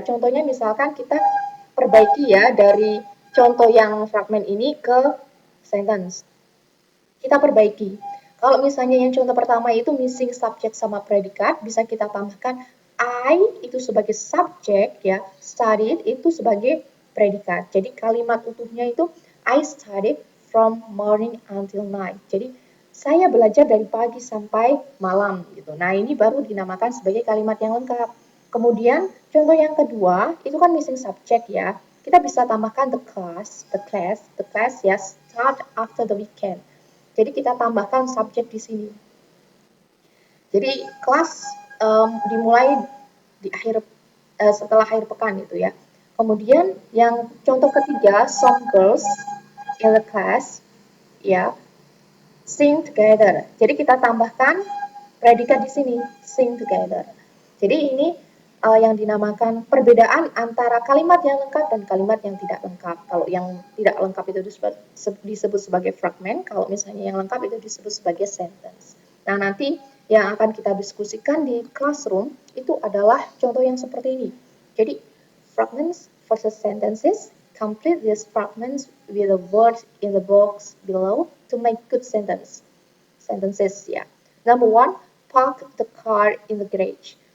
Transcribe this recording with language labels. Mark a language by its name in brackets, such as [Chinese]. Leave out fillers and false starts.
[Indonesian] Contohnya misalkan kita perbaiki ya dari contoh yang fragmen ini ke sentence. Kita perbaiki. Kalau misalnya yang contoh pertama itu missing subject sama predikat, bisa kita tambahkan I itu sebagai subjek ya, studied itu sebagai predikat. Jadi kalimat utuhnya itu [English] I studied from morning until night. [Indonesian] Jadi saya belajar dari pagi sampai malam gitu. Nah, ini baru dinamakan sebagai kalimat yang lengkap. Kemudian contoh yang kedua itu kan missing subject ya. Kita bisa tambahkan [English] the class ya start after the weekend. [Indonesian] Jadi kita tambahkan subjek di sini. Jadi kelas dimulai di setelah akhir pekan itu ya. Kemudian yang contoh ketiga, [English] some girls in the class ya sing together. [Indonesian] Jadi kita tambahkan predikat di sini [English] sing together. [Indonesian] Jadi ini yang dinamakan perbedaan antara kalimat yang lengkap dan kalimat yang tidak lengkap. Kalau yang tidak lengkap itu disebut sebagai fragment, kalau misalnya yang lengkap itu disebut sebagai sentence. Nah, nanti yang akan kita diskusikan di classroom itu adalah contoh yang seperti ini. [English] Jadi, fragments versus sentences. Complete these fragments with the words in the box below to make good sentences ya. Number one, park the car in the garage.